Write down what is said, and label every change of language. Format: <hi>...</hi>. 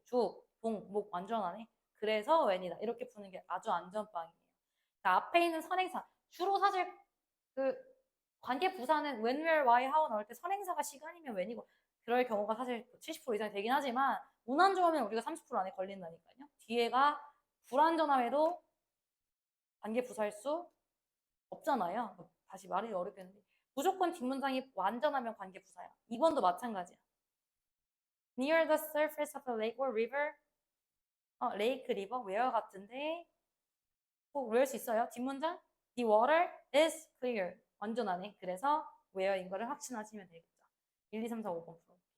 <ko>주, 동, 목 완전하네. 그래서 웬이다. 이렇게 푸는 게 아주 안전빵이에요. 그러니까 앞에 있는 선행사. 주로 사실 그 관계 부사는 when, where, why, how 나올 때 선행사가 시간이면 when이고 그럴 경우가 사실 70% 이상이 되긴 하지만 운 안 좋으면 우리가 30% 안에 걸린다니까요. 뒤에가 불안전함에도 관계 부사일 수 없잖아요. 다시 말이 어렵겠는데 무조건 뒷문장이 완전하면 관계 부사야. 2번도 마찬가지야.</ko> <en>Near the surface of the lake or river lake, river, where</en> <ko>같은데 꼭 외울 수 있어요. 뒷문장</ko> <en>The water is clear.</en> <ko>완전하네. 그래서 where인 거를 확신하시면 되겠죠. 1, 2, 3, 4, 5번 풀어.</ko>